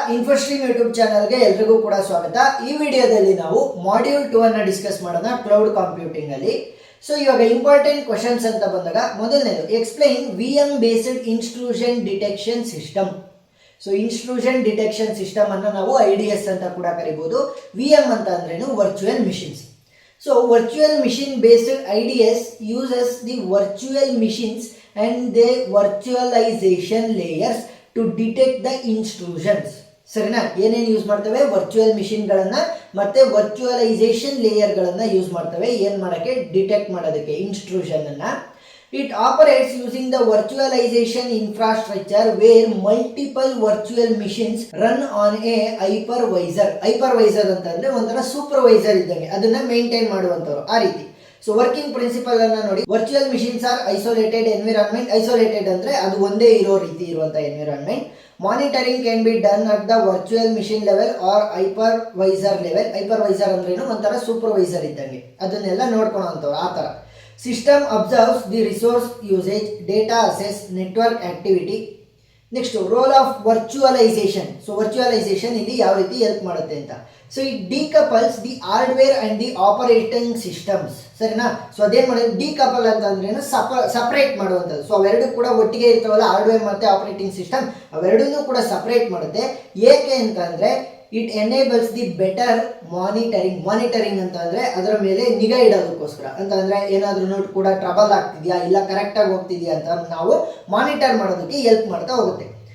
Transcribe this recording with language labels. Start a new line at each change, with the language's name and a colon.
Kannada: ಇನ್ಫೋಸ್ಟ್ರೀಮ್ YouTube ಚಾನಲ್ಗೆ ಎಲ್ರಿಗೂ ಕೂಡ ಸ್ವಾಗತ. ಈ ವಿಡಿಯೋದಲ್ಲಿ ನಾವು ಮಾಡ್ಯೂಲ್ 2 ಅನ್ನು ಡಿಸ್ಕಸ್ ಮಾಡೋಣ ಕ್ಲೌಡ್ ಕಂಪ್ಯೂಟಿಂಗ್ ಅಲ್ಲಿ. ಸೊ ಇವಾಗ ಇಂಪಾರ್ಟೆಂಟ್ ಕ್ವಶನ್ಸ್ ಅಂತ ಬಂದಾಗ ಮೊದಲನೇದು
English: Explain VM based intrusion detection system.
Kannada: So ಇನ್ಸ್ಟ್ರೂಷನ್ detection system ಅನ್ನು ನಾವು IDS ಅಂತ ಕೂಡ ಕರಿಬಹುದು. VM ಅಂತ ಅಂದ್ರೇನು virtual machines.
English: So virtual machine based IDS uses the virtual machines and their virtualization layers to detect the intrusions.
Kannada: ಸರಿನಾ? ಏನೇನು ಯೂಸ್ ಮಾಡ್ತವೆ? ವರ್ಚುವಲ್ ಮಿಷಿನ್ಗಳನ್ನ ಮತ್ತೆ ವರ್ಚುವಲೈಸೇಷನ್ ಲೇಯರ್ಗಳನ್ನ ಯೂಸ್ ಮಾಡ್ತವೆ. ಏನು ಮಾಡೋಕ್ಕೆ? ಡಿಟೆಕ್ಟ್ ಮಾಡೋದಕ್ಕೆ ಇಂಟ್ರೂಷನ್ ಅನ್ನ.
English: It operates using the virtualization infrastructure where multiple virtual machines run on a hypervisor.
Kannada: Hypervisor ಅಂತಂದ್ರೆ ಒಂಥರ ಸೂಪರ್ವೈಸರ್ ಇದ್ದಂಗೆ, ಅದನ್ನ ಮೇಂಟೈನ್ ಮಾಡುವಂತವ್ರು ಆ ರೀತಿ. ಸೊ ವರ್ಕಿಂಗ್ ಪ್ರಿನ್ಸಿಪಲ್ ಅನ್ನ ನೋಡಿ.
English: Virtual machines are isolated environment.
Kannada: Isolated ಅಂದ್ರೆ ಅದು ಒಂದೇ ಇರೋ ರೀತಿ ಇರುವಂತ environment.
English: Monitoring can be done at the virtual machine level or hypervisor level.
Kannada: ಹೈಪರ್ವೈಸರ್ ಅಂದ್ರೇನು? ಒಂಥರ ಸೂಪರ್ವೈಸರ್ ಇದ್ದಂಗೆ, ಅದನ್ನೆಲ್ಲ ನೋಡ್ಕೊಳ್ಳೋಂಥವ್ರು ಆ ತರ.
English: System observes the resource usage, data access, network activity. Next, role of virtualization.
Kannada: So virtualization ಇಲ್ಲಿ ಯಾವ ರೀತಿ ಹೆಲ್ಪ್ ಮಾಡುತ್ತೆ ಅಂತ.
English: So it decouples the hardware and the operating systems.
Kannada: ಸರಿನಾ? ಸೊ ಅದೇನ್ ಮಾಡೋದು? ಡಿಕಪಲ್ ಅಂತ ಅಂದ್ರೇನು? ಸಪರೇಟ್ ಮಾಡುವಂಥದ್ದು. ಸೊ ಅವೆರಡು ಕೂಡ ಒಟ್ಟಿಗೆ ಇರ್ತಾವಲ್ಲ, ಹಾರ್ಡ್ವೇರ್ ಮತ್ತೆ ಆಪರೇಟಿಂಗ್ ಸಿಸ್ಟಮ್, ಅವೆರಡನ್ನೂ ಕೂಡ ಸಪರೇಟ್ ಮಾಡುತ್ತೆ. ಏಕೆ ಅಂತ ಅಂದ್ರೆ
English: It enables the better monitoring.
Kannada: Monitoring ಅಂತ ಅಂದ್ರೆ ಅದರ ಮೇಲೆ ನಿಗಾ ಇಡೋದಕ್ಕೋಸ್ಕರ. ಅಂತಂದ್ರೆ ಏನಾದ್ರೂ ಕೂಡ ಟ್ರಬಲ್ ಆಗ್ತಿದ್ಯಾ, ಇಲ್ಲ ಕರೆಕ್ಟಾಗಿ ಹೋಗ್ತಿದ್ಯಾ ಅಂತ ನಾವು ಮಾನಿಟರ್ ಮಾಡೋದಕ್ಕೆ ಹೆಲ್ಪ್ ಮಾಡ್ತಾ ಹೋಗುತ್ತೆ.